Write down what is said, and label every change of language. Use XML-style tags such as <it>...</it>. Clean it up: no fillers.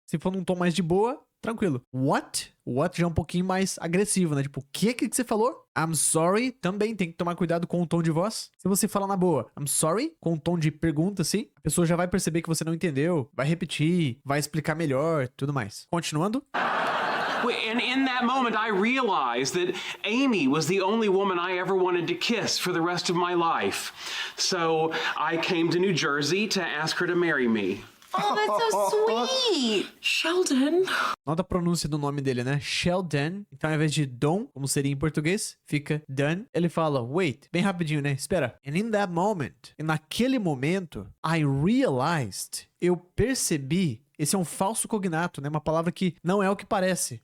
<pt>Se for num tom mais de boa, tranquilo. What? What já é um pouquinho mais agressivo, né? Tipo, o que você falou?</pt> <en>I'm sorry.</en> <pt>Também tem que tomar cuidado com o tom de voz. Se você fala na boa,</pt> <en>I'm sorry,</en> <pt>com um tom de pergunta, assim, a pessoa já vai perceber que você não entendeu, vai repetir, vai explicar melhor, tudo mais. Continuando.</pt> <en>And in that moment, I realized that Amy was the only woman I ever wanted to kiss for the rest of my life. So I came to New Jersey to ask her to marry me. Oh, that's so sweet. Sheldon.</en> <pt>Nota a pronúncia do nome dele, né? Sheldon. Então, ao invés de Don, como seria em português, fica done. Ele fala, wait, bem rapidinho, né? Espera.</pt> <en>And in that moment,</en> <pt>e naquele momento,</pt> <en>I realized,</en> <pt>eu percebi. Esse é um falso cognato, né? Uma palavra que não é o que parece.</pt>